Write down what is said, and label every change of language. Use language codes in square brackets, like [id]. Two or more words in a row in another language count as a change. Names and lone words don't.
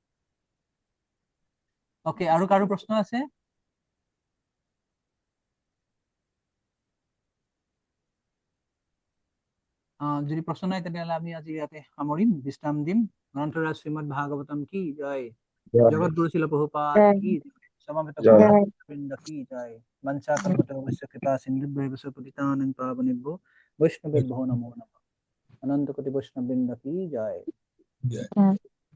[as] ওকে আৰু কাৰো প্ৰশ্ন আছে যদি প্ৰশ্ন নাই তেতিয়াহ'লে আমি আজি ইয়াতে সামৰিম বিশ্ৰাম দিম গ্ৰন্থৰাজ শ্ৰীমদ ভাগৱতম কি জয় জগত গুৰু শিল প্ৰভুপাদ কি সমবেত জয়। বৃন্দ কি জয় [sa] মঞ্চা কল্পতৰুভ্যশ্চ কৃপা সিন্ধুভ্যৈব পতিতানাং পাবনেভ্যো বৈষ্ণবেভ্যো নমো নমঃ [as] অনন্ত কোটি বৈষ্ণব বৃন্দ কি জয় জয়।